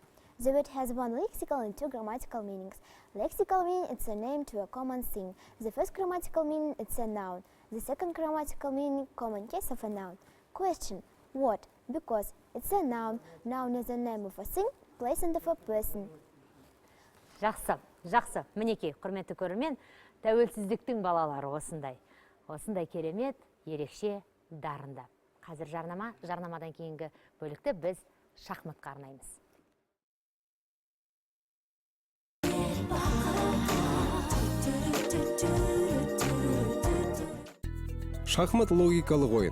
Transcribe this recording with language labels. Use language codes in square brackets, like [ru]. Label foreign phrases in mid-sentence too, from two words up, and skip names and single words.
[en] The word has 1 lexical and 2 grammatical meanings. Lexical meaning it's a name to a common thing. The first grammatical meaning it's a noun. The second grammatical meaning common case of a noun. Question: what? Because it's a noun. Noun is the name of a thing, place and of a person. [kk] Жақсы. Мінекей, құрметті көрермен, тәуелсіздіктің балалары осындай керемет, ерекше, дарынды. Қазір жарнамадан кейінгі бөлікті біз шахматқа арнаймыз. Шахмат логикалық ойын.